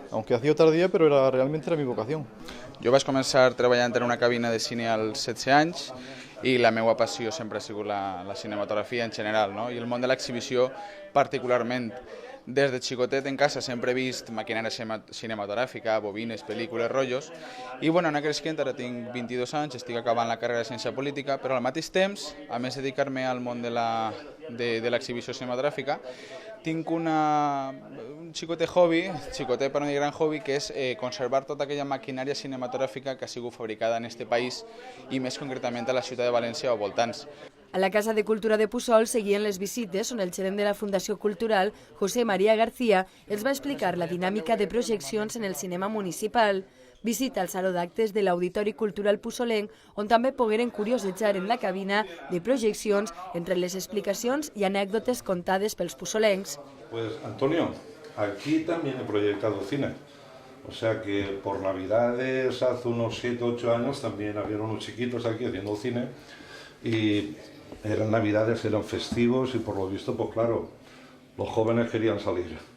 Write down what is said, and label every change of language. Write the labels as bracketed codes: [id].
[es] Aunque ha sido tardía, pero realmente era mi vocación. [ca] Jo vaig començar treballant en una cabina de cine als 16 anys i la meva passió sempre ha sigut la cinematografia en general, no? I el món de l'exhibició particularment. Des de xicotet en casa sempre he vist maquinària cinematogràfica, bobines, pel·lícules, rotllos, i bueno, en aquells que ara tinc 22 anys, estic acabant la carrera de ciència política, però al mateix temps, a més de dedicar-me al món de l'exhibició cinematogràfica, tinc un xicotet hobby, xicotet per no dir gran hobby, que és conservar tota aquella maquinària cinematogràfica que ha sigut fabricada en este país i més concretament a la ciutat de València o voltants. A la Casa de Cultura de Puçol seguien les visites on el gerent de la Fundació Cultural, José María García, els va explicar la dinàmica de projeccions en el cinema municipal. Visita al Saló d'Actes de l'Auditori Cultural Puçolenc, on també pogueren curiosejar en la cabina de projeccions entre les explicacions i anècdotes contades pels puçolencs. [es] Pues Antonio, aquí también he proyectado cine. O sea que por Navidades, hace unos 7 o 8 años, también había unos chiquitos aquí haciendo cine y eran Navidades, eran festivos y por lo visto, pues claro, los jóvenes querían salir.